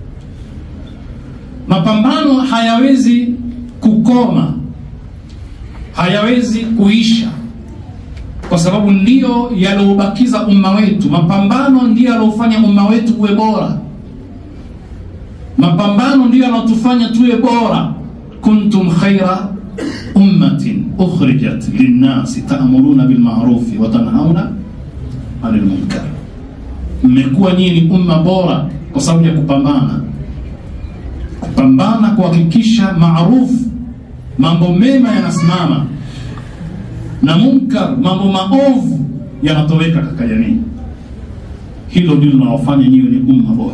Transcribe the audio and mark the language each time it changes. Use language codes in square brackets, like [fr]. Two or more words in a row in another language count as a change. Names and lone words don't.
[sw] Mapambano hayawezi kukoma, hayawezi kuisha, kwa sababu ndio yaliobakiza umma wetu. Mapambano ndio yalofanya umma wetu uwe bora. Mapambano ndio yanatufanya tuwe bora. [ar] كنتم خير أمة أخرجت للناس تأمرون بالمعروف وتنهون عن المنكر. [sw] Mmekuwa nyinyi ni umma bora kwa sababu ya kupambana. Kupambana kuhakikisha maarufu, mambo mema yanasimama, na munkar, mambo maovu yanatoweka katika jamii. Hilo ndilo linalofanya nyinyi ni umma bora.